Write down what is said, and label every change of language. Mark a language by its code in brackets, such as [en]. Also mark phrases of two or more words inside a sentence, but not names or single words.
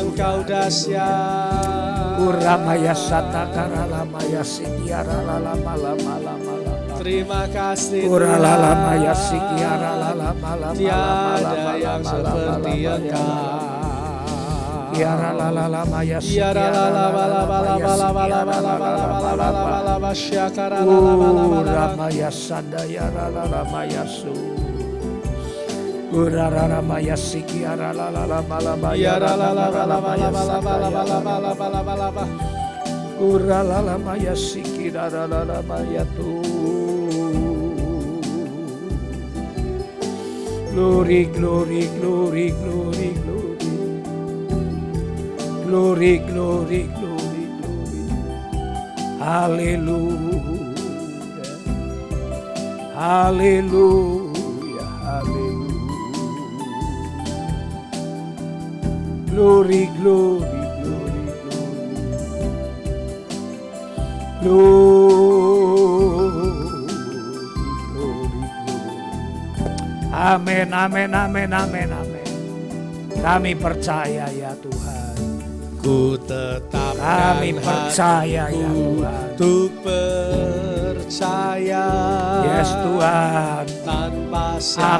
[id] Engkau dahsyat. Uramaya sata karalamaya sikiara lama lama lama. Terima kasih Uralamaya sikiara lama lama. Tiada yang seperti Engkau. Tiara lala maya Tiara maya sadaya lala maya su urara maya sikiara lala maya urala maya sikira lala maya tu. [en] Glory, glory, glory, glory, glory. Glory, glory, glory, glory. Hallelujah. Hallelujah. Hallelujah. Glory, glory, glory, glory. Glory, glory, glory. [id] Amin, amin, amin, amin, amin. Kami percaya ya Tuhan. Ku tetapkan Kami percaya ya Tuhan. Untuk percaya. Yes Tuhan. Tanpa syarat.